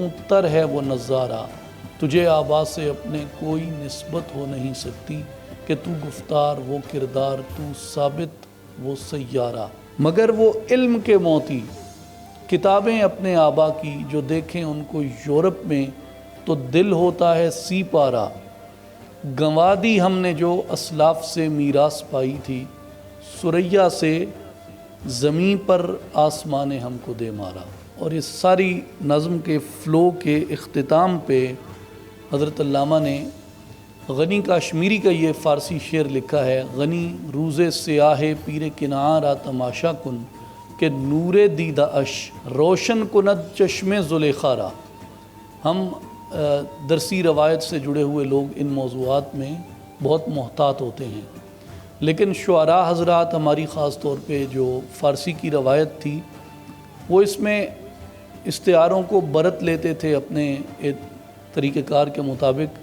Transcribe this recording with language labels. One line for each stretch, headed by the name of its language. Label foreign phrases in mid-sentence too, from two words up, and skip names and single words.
Urdu: تر ہے وہ نظارہ، تجھے آبا سے اپنے کوئی نسبت ہو نہیں سکتی، کہ تو گفتار وہ کردار، تو ثابت وہ سیارہ، مگر وہ علم کے موتی کتابیں اپنے آبا کی، جو دیکھیں ان کو یورپ میں تو دل ہوتا ہے سی پارا، گنوا دی ہم نے جو اسلاف سے میراث پائی تھی، ثریا سے زمیں پر آسمان ہم کو دے مارا۔ اور اس ساری نظم کے فلو کے اختتام پہ حضرت علامہ نے غنی کاشمیری کا یہ فارسی شعر لکھا ہے،
Persian: غنی روز سیاہ پیر کنعان را تماشا کن، کہ نور دیدہ اش روشن کند چشم زلیخا را۔
Urdu: ہم درسی روایت سے جڑے ہوئے لوگ ان موضوعات میں بہت محتاط ہوتے ہیں، لیکن شعراء حضرات ہماری خاص طور پہ جو فارسی کی روایت تھی وہ اس میں استعاروں کو برت لیتے تھے اپنے طریقہ کار کے مطابق۔